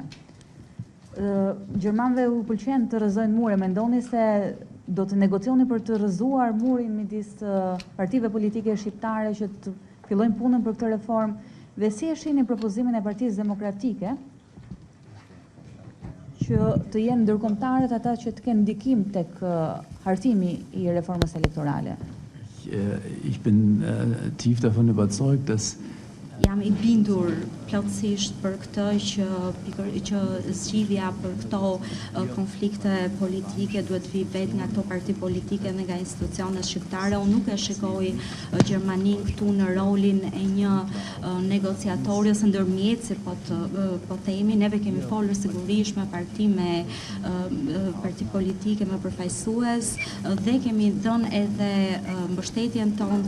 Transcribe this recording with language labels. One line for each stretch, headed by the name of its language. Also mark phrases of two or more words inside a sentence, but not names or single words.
Albanian: Gjermanëve u pëlqen të rrëzojnë mure, mendoni se do të negocioni për të rrëzuar murin midis partive politike shqiptare që të fillojnë punën për këtë reformë dhe si e shihni propozimin e Partisë Demokratike që të jenë ndërkombëtarët ata që të kenë ndikim tek hartimi i reformës elektorale?
German: Ich bin tief davon überzeugt, dass
Albanian: jam i bindur plotësisht për këtë që zgjidhja për këto konflikte politike duhet vi vetë nga këto parti politike dhe nga institucionet shqiptare. Unë nuk e shikoj Gjermanin këtu në rolin e një negociatori ose ndërmjetësi, po themi, neve kemi folur sigurisht me parti politike më përfaqësues dhe kemi dhënë edhe mbështetjen tonë